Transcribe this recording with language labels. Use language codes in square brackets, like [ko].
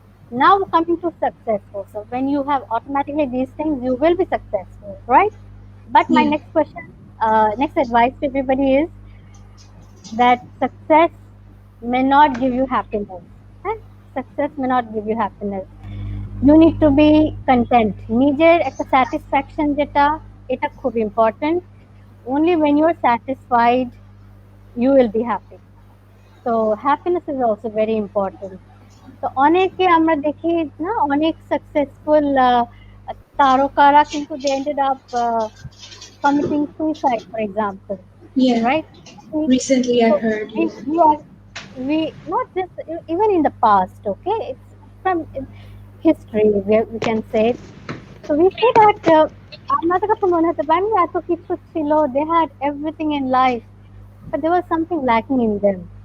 [en] Now coming to successful. So when you have automatically these things, you will be successful, right? But my Yeah. next question, next advice to everybody is that success may not give you happiness. Eh? Success may not give you happiness. You need to be content. [bn] নিজের একটা satisfaction যেটা, এটা খুব important. [en] Only when you are satisfied, you will be happy. So happiness is also very important. [bn] তো অনেকে আমরা দেখি না, অনেক সাকসেসফুল তারকারা কিন্তু [en] they ended up committing suicide, for example, Yeah. right? Recently, So I've heard. Yeah. we not just even in the past, okay? It's from history, we can say. So we see that [bn] আপনাদের কাছে মনে হতে পারে না এত কিছু ছিল, [en] they had everything in life, but there was something lacking in them.